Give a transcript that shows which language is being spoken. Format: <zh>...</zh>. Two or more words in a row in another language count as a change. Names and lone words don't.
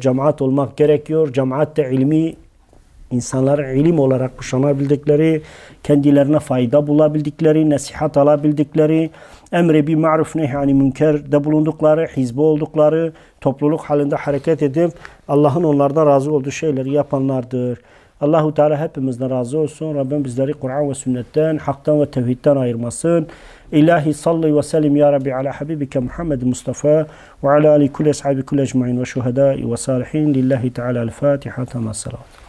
<tr>Cemaat olmak gerekiyor. Cemaat de ilmi, insanların ilim olarak kuşanabildikleri, kendilerine fayda bulabildikleri, nasihat alabildikleri, emri bir ma'ruf nehyani münkerde bulundukları, hizbi oldukları, topluluk halinde hareket edip Allah'ın onlardan razı olduğu şeyleri yapanlardır.</tr> <ar>الله تعالى</ar> <tr>hepimizden razı olsun. Rabbim bizleri Kur'an ve sünnetten, haktan ve tevhidden ayırmasın.</tr> <ar>إلهي صل وسلم يا رب على حبيبك محمد مصطفى وعلى آل كل أصحاب كل أجمعين والشهداء والصالحين لله تعالى الفاتحة.</ar> <tr>Tema salavat.</tr>